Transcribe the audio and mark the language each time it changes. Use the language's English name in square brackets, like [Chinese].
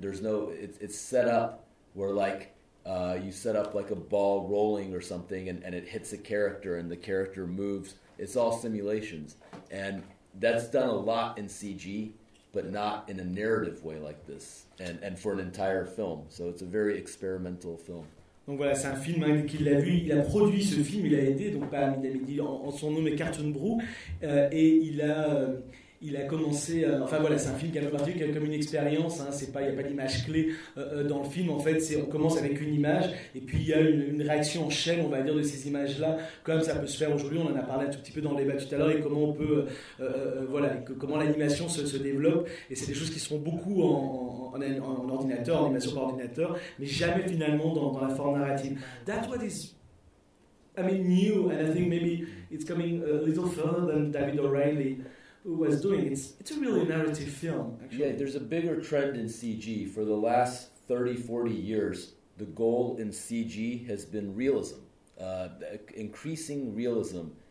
[English] There's no, it's set up where, like, you set up like a ball rolling or something, and it hits a character and the character moves. It's all simulations. And that's done a lot in CG, but not in a narrative way like this, and for an entire film. So it's a very experimental film. [French] Donc voilà, c'est un film, hein, qu'il a vu, il a produit ce film, il a aidé, donc pas Amin Hamidi en son nom, mais Cartoon Brew, et il a... Il a commencé, enfin voilà, c'est un film qui a produit, qui a comme une expérience, hein, c'est pas, il n'y a pas d'image clé dans le film, en fait, c'est, on commence avec une image, et puis il y a une réaction en chaîne, on va dire, de ces images-là, comme ça peut se faire aujourd'hui, on en a parlé un tout petit peu dans le débat tout à l'heure, et comment on peut, comment l'animation se développe, et c'est des choses qui seront beaucoup en ordinateur, en animation par ordinateur, mais jamais finalement dans la forme narrative. [English] That's what is, I mean, new, and I think maybe it's coming a little further than David O'Reilly was doing. It's a really narrative film, actually. Yeah, there's a bigger trend in CG. For the last 30, 40 years, the goal in CG has been realism, increasing realism.